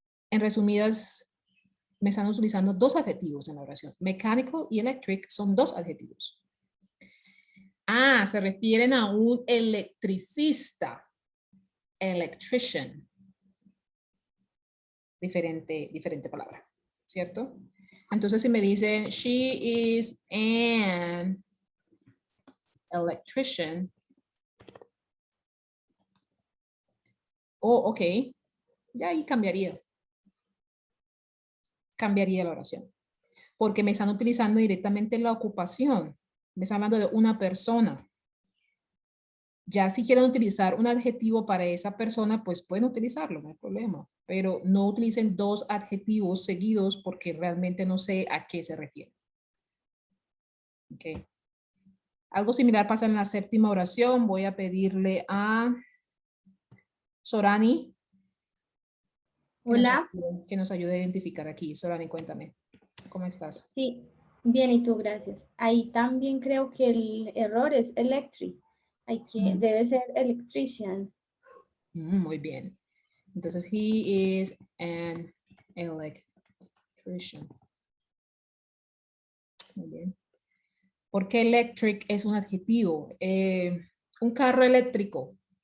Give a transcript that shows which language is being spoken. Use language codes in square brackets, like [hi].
[es] En resumidas, me están utilizando dos adjetivos en la oración. Mechanical y electric son dos adjetivos. Ah, se refieren a un electricista. [en] Electrician. [es] Diferente palabra, ¿cierto? Entonces si me dicen, [en] she is an electrician. [es] Oh, ok. Ya ahí cambiaría. Cambiaría la oración. Porque me están utilizando directamente la ocupación. Me están hablando de una persona. Ya si quieren utilizar un adjetivo para esa persona, pues pueden utilizarlo, no hay problema. Pero no utilicen dos adjetivos seguidos porque realmente no sé a qué se refiere. Okay. Algo similar pasa en la séptima oración. Voy a pedirle a Sorani Hola, que nos ayude a identificar aquí. Sorani, cuéntame, ¿cómo estás? sí, bien, y tú, gracias. Ahí también creo que el error es electric. Debe ser electrician. Muy bien. [en] Entonces, he is an electrician. [es] Muy bien. ¿Por qué electric es un adjetivo? Un carro eléctrico.